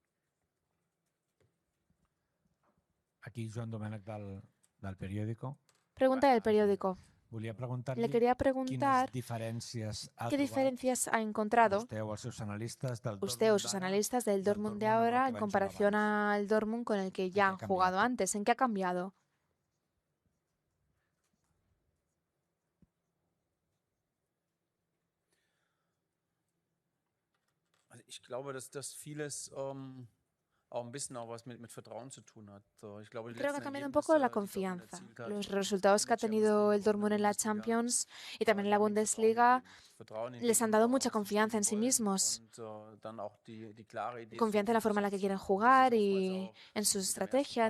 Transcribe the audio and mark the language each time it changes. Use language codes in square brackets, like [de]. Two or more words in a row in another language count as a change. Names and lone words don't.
[es] Aquí Joan Domènech del periódico. Pregunta del periódico. Le quería preguntar qué diferencias ha encontrado usted o sus analistas del Dortmund de ahora en comparación al Dortmund con el que ya han jugado antes. ¿En qué ha cambiado? [de] Ich glaube, dass vieles auch ein bisschen auch was mit Vertrauen zu tun hat. [es] Creo que ha cambiado un poco la confianza. Los resultados que ha tenido el Dortmund en la Champions y también en la Bundesliga les han dado mucha confianza en sí mismos. Confianza en la forma en la que quieren jugar y en su estrategia.